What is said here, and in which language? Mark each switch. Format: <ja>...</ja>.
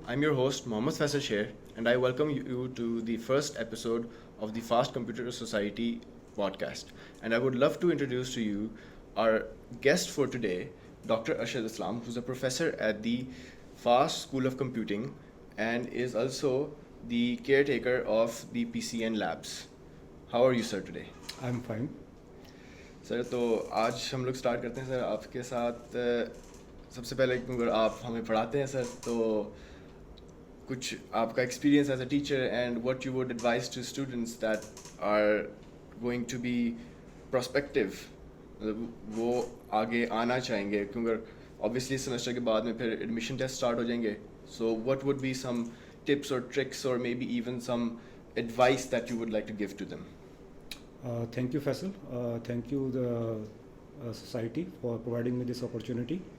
<en>I'm your host Mohammad Faisal Sher, and I welcome you to the first episode of the Fast Computer Society podcast. And I would love to introduce to you our guest for today, Dr. Arshad Islam, who's a professor at the Fast School of Computing and is also the caretaker of the PCN labs. How are you, sir, today? I'm fine.</en> <ur>سر تو آج ہم لوگ start کرتے ہیں سر آپ کے ساتھ. سب سے پہلے اگر آپ ہمیں پڑھاتے ہیں سر تو کچھ آپ کا</ur> <en>experience as a teacher and what you would advise to students that are going to be prospective,</en> <ur>وہ آگے آنا چاہیں گے کیونکہ اوبیسلی سیمسٹر کے بعد میں پھر ایڈمیشن ٹیسٹ اسٹارٹ ہو جائیں گے.</ur> <en>So what would be some tips اور tricks اور maybe even some advice that you would like to give to them? Thank you, Faisal. Thank you, the society, for providing me this opportunity.</en>